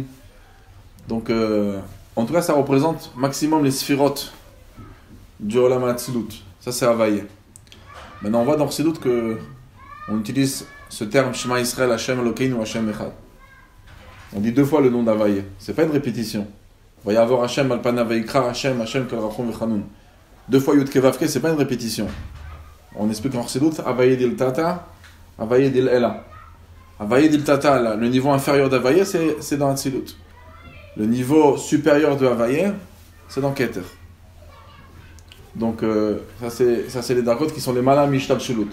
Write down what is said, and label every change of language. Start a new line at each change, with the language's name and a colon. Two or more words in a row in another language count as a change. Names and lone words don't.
French: Donc, en tout cas, ça représente maximum les sphirotes du Olam HaTzilut. Ça, c'est Havaye. Maintenant, on voit dans Chassidut qu'on utilise ce terme
Hebrew: שמע ישראל, השם אלוקינו
French: ou
Hebrew: השם אחד.
French: On dit 2 fois le nom d'Havaye. C'est pas une répétition.
Hebrew: ויעבור השם על פניו ויקרא השם קול רחום וחנון.
French: 2 fois Yud Kevavke, c'est pas une répétition. On explique en Chassidut
Aramaic: הויה דלתתא, הויה דלעילא. הויה דלתתא,
French: le niveau inférieur d'Havaye, c'est dans Hatzilut. Le niveau supérieur de Havaye, c'est dans Keter. Donc, ça c'est les dargot qui sont les malam ishtalshelut.